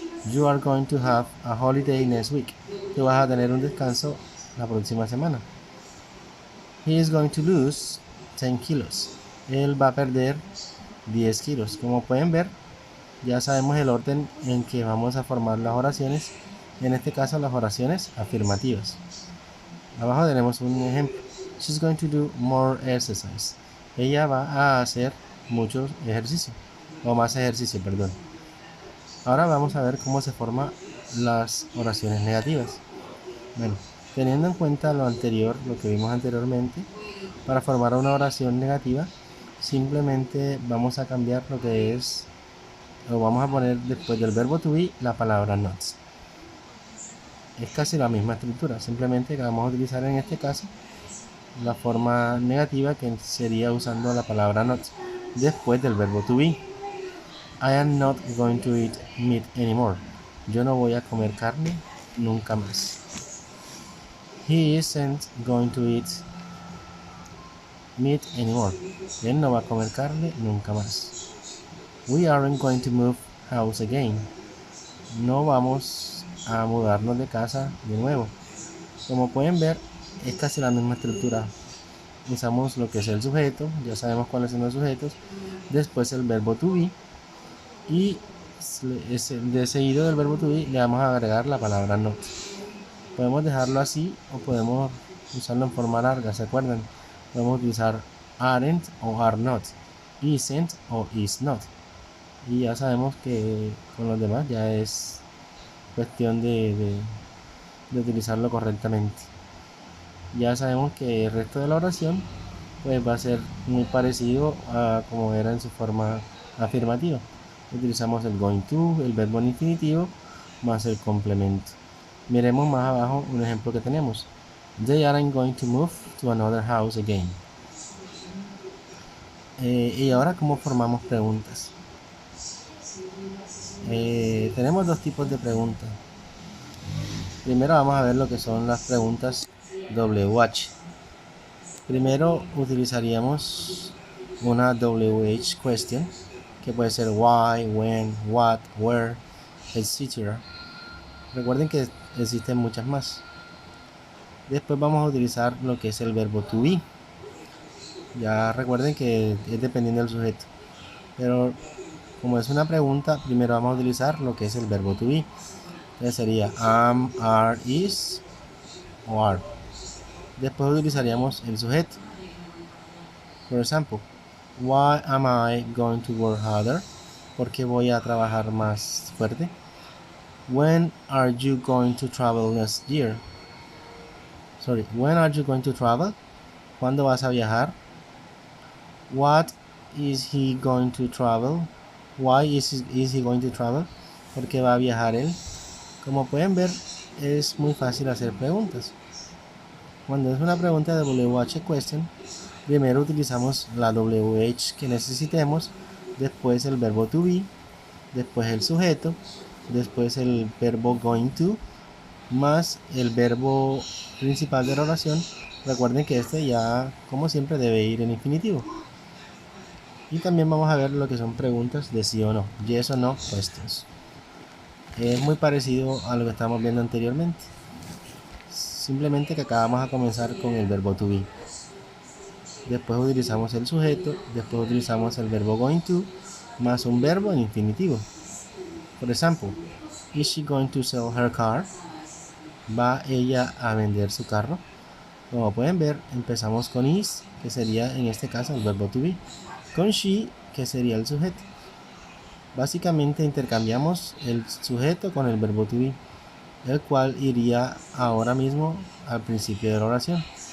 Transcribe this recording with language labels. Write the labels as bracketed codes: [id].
[en] You are going to have a holiday next week. [es] Tú vas a tener un descanso la próxima semana. [en] He is going to lose 10 kilos. [es] Él va a perder 10 kilos. Como pueden ver, ya sabemos el orden en que vamos a formar las oraciones. En este caso, las oraciones afirmativas. Abajo tenemos un ejemplo. [en] She's going to do more exercise. [es] Ella va a hacer mucho ejercicio. O más ejercicio, perdón. Ahora vamos a ver cómo se forman las oraciones negativas. Bueno, teniendo en cuenta lo anterior, lo que vimos anteriormente, para formar una oración negativa, simplemente vamos a cambiar lo que es, o vamos a poner después del verbo to be la palabra not. Es casi la misma estructura, simplemente que vamos a utilizar en este caso la forma negativa que sería usando la palabra not después del verbo to be. [en] I am not going to eat meat anymore. [es] Yo no voy a comer carne nunca más. [en] He isn't going to eat meat anymore. [es] Él no va a comer carne nunca más. [en] We aren't going to move house again. [es] No vamos a mudarnos de casa de nuevo. Como pueden ver, es casi la misma estructura. Usamos lo que es el sujeto, ya sabemos cuáles son los sujetos. Después el verbo to be. Y de seguido del verbo to be le vamos a agregar la palabra not. Podemos dejarlo así o podemos usarlo en forma larga, ¿se acuerdan? Podemos utilizar aren't o are not, isn't o is not. Y ya sabemos que con los demás ya es cuestión de utilizarlo correctamente. Ya sabemos que el resto de la oración pues va a ser muy parecido a como era en su forma afirmativa. Utilizamos el going to, el verbo en infinitivo, más el complemento. Miremos más abajo un ejemplo que tenemos. [en] They aren't going to move to another house again. [es] Y ahora, ¿cómo formamos preguntas? Tenemos dos tipos de preguntas. Primero vamos a ver lo que son las preguntas WH. Primero utilizaríamos una WH question, que puede ser why, when, what, where, etc. Recuerden que existen muchas más. Después vamos a utilizar lo que es el verbo to be. Ya recuerden que es dependiendo del sujeto. Pero como es una pregunta, primero vamos a utilizar lo que es el verbo to be. Entonces sería am, are, is o are. Después utilizaríamos el sujeto. Por ejemplo, [en] why am I going to work harder? [es] ¿Por qué voy a trabajar más fuerte? [en] When are you going to travel next year? When are you going to travel? [es] ¿Cuándo vas a viajar? [en] What is he going to travel? Why is he going to travel? [es] ¿Por qué va a viajar él? Como pueden ver, es muy fácil hacer preguntas. Cuando es una pregunta de WH question, primero utilizamos la WH que necesitemos, después el verbo to be, después el sujeto, después el verbo going to, más el verbo principal de la oración. Recuerden que este ya, como siempre, debe ir en infinitivo. Y también vamos a ver lo que son preguntas de sí o no, yes o no questions. Es muy parecido a lo que estamos viendo anteriormente. Simplemente que acá vamos a comenzar con el verbo to be. Después utilizamos el sujeto, después utilizamos el verbo going to, más un verbo en infinitivo. Por ejemplo, [en] is she going to sell her car? [es] ¿Va ella a vender su carro? Como pueden ver, empezamos con is, que sería en este caso el verbo to be, con she, que sería el sujeto. Básicamente intercambiamos el sujeto con el verbo to be, el cual iría ahora mismo al principio de la oración.